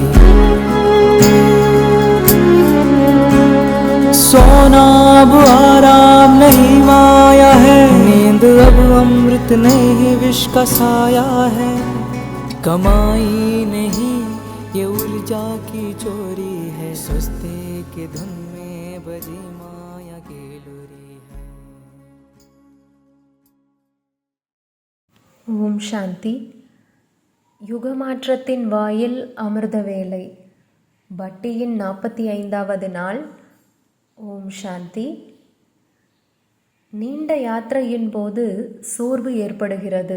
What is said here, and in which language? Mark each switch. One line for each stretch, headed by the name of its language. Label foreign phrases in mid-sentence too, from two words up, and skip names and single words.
Hindi: सोना अब आराम नहीं माया है, नींद अब अमृत नहीं विष का साया है। कमाई नहीं ये ऊर्जा की चोरी है, सुस्ते की धुन में बजी माया की लोरी है।
Tamil: ஓம் சாந்தி. யுகமாற்றத்தின் வாயில் அமிர்த வேலை. பட்டியின் 45வது நாள். ஓம் சாந்தி. நீண்ட யாத்திரையின் போது சோர்வு ஏற்படுகிறது.